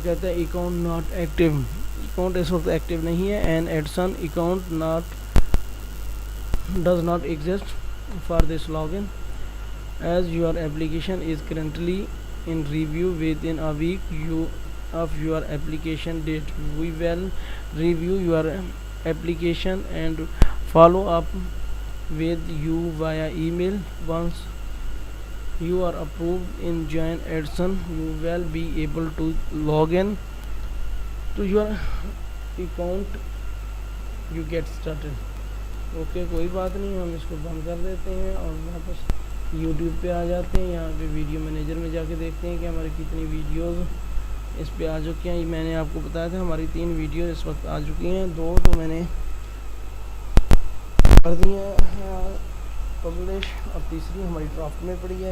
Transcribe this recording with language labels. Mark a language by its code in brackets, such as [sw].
[ur] کہتا ہے [en] account not active, [ur] account اس وقت ایکٹیو نہیں ہے. [en] And Edson account does not exist for this log in as your application is currently in review within a week of your application date. We will review your application and follow up with you via email. Once you are approved in Join Edson, you will be able to log in to your account you get started. [ur] Okay کوئی بات نہیں, ہم اس کو بند کر دیتے ہیں اور واپس یوٹیوب پہ آ جاتے ہیں. یہاں پہ ویڈیو مینیجر میں جا کے دیکھتے ہیں کہ ہماری کتنی ویڈیوز اس پہ آ چکی ہیں. میں نے آپ کو بتایا تھا ہماری 3 ویڈیو اس وقت آ چکی ہیں, 2 تو میں نے کر دی ہیں پبلش, اور تیسری ہماری ڈرافٹ میں پڑی ہے.